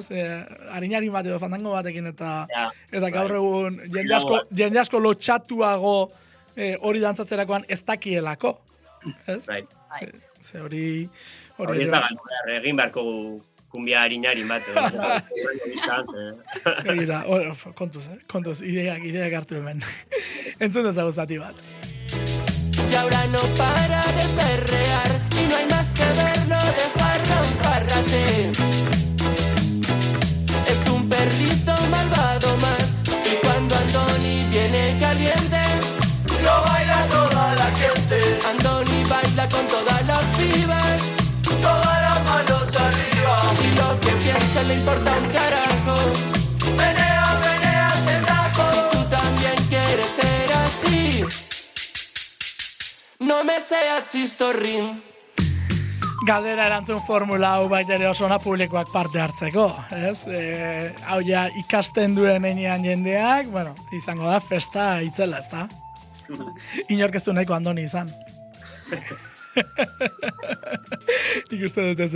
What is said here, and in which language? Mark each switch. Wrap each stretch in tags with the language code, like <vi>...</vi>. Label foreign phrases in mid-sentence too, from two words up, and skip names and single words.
<eu>Harinari bat edo fandango batekin eta gaur egun jende asko lotxatuago hori dantzatzerakoan ez dakielako. Ez? Ze hori ez da galdu, egin beharko kumbia harinarin bat. Mira, kontuz, ideak hartu hemen. Entzun ezagu zati bat.</eu> <es>Y ahora no para de perrear y no hay más que verlo de farra en farra, sí. Es un perrito malvado más y cuando Andoni viene caliente lo baila toda la gente. Andoni baila con todas las pibas, todas las manos arriba. Y lo que piensa le importa un carajo. Menea, se tajo. Si tú también quieres ser así, no me seas chistorrín.</es> <eu>Galdera erantzun formula hau baita ere oso ona publikoak parte hartzeko, ez? Hau ja ikasten duen enean jendeak, bueno, izango da festa itzela, ezta? Inork ez du nahiko Andoni izan. Nik uste dut ez.</eu>